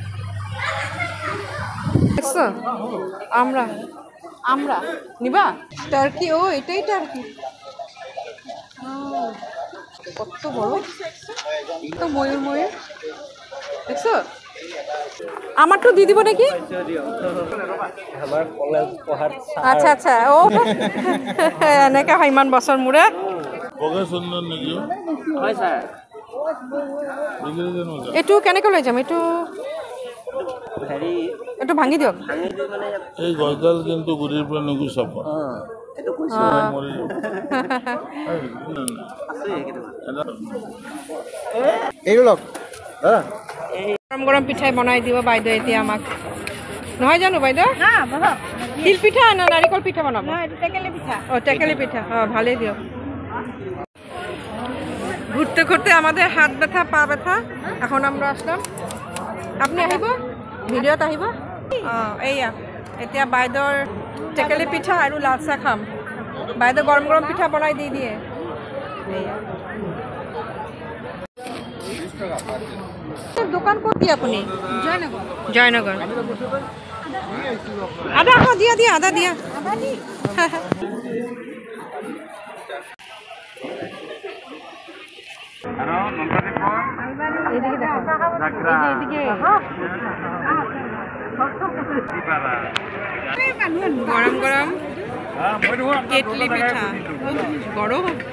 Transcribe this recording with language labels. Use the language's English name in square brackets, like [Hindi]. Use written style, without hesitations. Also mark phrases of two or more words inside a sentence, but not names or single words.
[Bangla] দেখছো? আমরা আমরা নিবা টার্কি। ও এটাই টার্কি। কত বড়, তো ময়ূর ময়ূর দেখছো? আমারটা দিয়ে দিব নাকি? আচ্ছা আচ্ছা, [Assamese] ও এনেকে হয় ইমান বছৰ মূৰে। এইটো কেনেকৈ লৈ যাম? এইটো ভাঙি দিয়ক। এই গছডাল কিন্তু গুৰিৰ পৰা নুগুচাব। এইটো লওক দাদা। গৰম গৰম পিঠাই বনাই দিব বাইদেউ এতিয়া আমাক, নহয় জানো বাইদেউ? তিল পিঠা না নাৰিকল পিঠা বনাব? টেকেলি পিঠা। ও টেকেলি পিঠা, ভালেই দিয়ক। [Bangla] ঘুরতে ঘুরতে আমাদের হাত ব্যথা পা ব্যথা, এখন আমরা আসলাম। [Assamese] আপনি আহিব ভিডিওত আহিব। এইয়া এতিয়া বাইদেউৰ টেকেলি পিঠা আৰু লাল চাহ খাম। বাইদেউ গৰম গৰম পিঠা বনাই দি দিয়ে। এইয়া দোকান ক'ত দিয়ে আপুনি? জয়নগৰ। জয়নগৰ। আদা দিয়া দিয়া, আদা দিয়া। [Bangla] গরম গরম কেটলি পিঠা, গরম